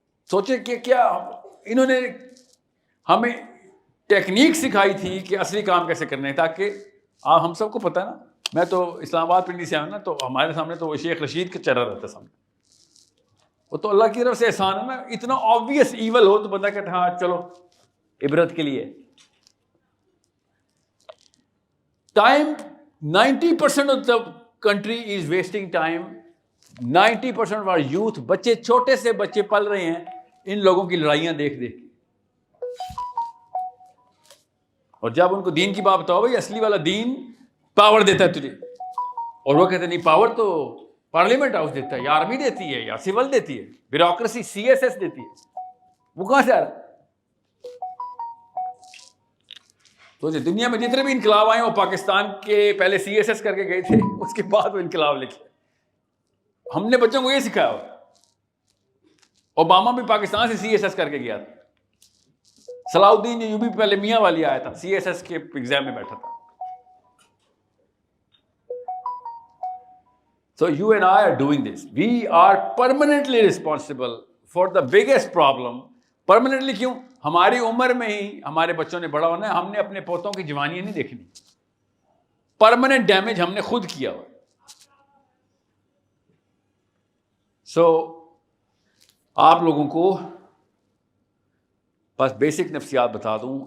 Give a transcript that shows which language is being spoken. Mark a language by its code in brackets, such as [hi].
[ur] سوچے کہ کیا انہوں نے ہمیں ٹیکنیک سکھائی تھی کہ اصلی کام کیسے کرنے ہیں, تاکہ ہم سب کو پتہ ہے نا. میں تو اسلام آباد پنڈی سے آیا نا, تو ہمارے سامنے تو وہ شیخ رشید کا چہرہ رہتا سامنے. وہ تو اللہ کی طرف سے احسان ہے نا. اتنا [en] obvious evil [ur] ہو تو بندہ کہتا ہے ہاں چلو عبرت کے لیے. [en] Time 90% of the country is wasting time. 90% of our youth, [ur] بچے چھوٹے سے بچے پل رہے ہیں ان لوگوں کی لڑائیاں دیکھ دیکھ کے. اور جب ان کو دین کی بات بتاؤ بھائی اصلی والا دین پاور دیتا ہے تجھے, اور وہ کہتے ہیں نہیں پاور تو پارلیمنٹ ہاؤس دیتا ہے, یا آرمی دیتی ہے, یا سول دیتی ہے, بیوروکریسی CSS دیتی ہے. وہ کہاں سے آ رہا ہے؟ تو دنیا میں جتنے بھی انقلاب آئے وہ پاکستان کے پہلے CSS کر کے گئے تھے, اس کے بعد وہ انقلاب لکھے. ہم نے بچوں کو یہ سکھایا. اوباما بھی پاکستان سے CSS کر کے گیا تھا. صلاح الدین ایوبی پہلے میاں والی آیا تھا, CSS کے ایگزام میں بیٹھا تھا. [en] So you and I are doing this. We are permanently responsible for the biggest problem. [ur] Permanently کیوں؟ ہماری عمر میں ہی ہمارے بچوں نے بڑا ہونا ہے. ہم نے اپنے پوتوں کی جوانیاں نہیں دیکھنی. پرماننٹ ڈیمیج ہم نے خود کیا ہوا. سو آپ لوگوں کو بس بیسک نفسیات بتا دوں.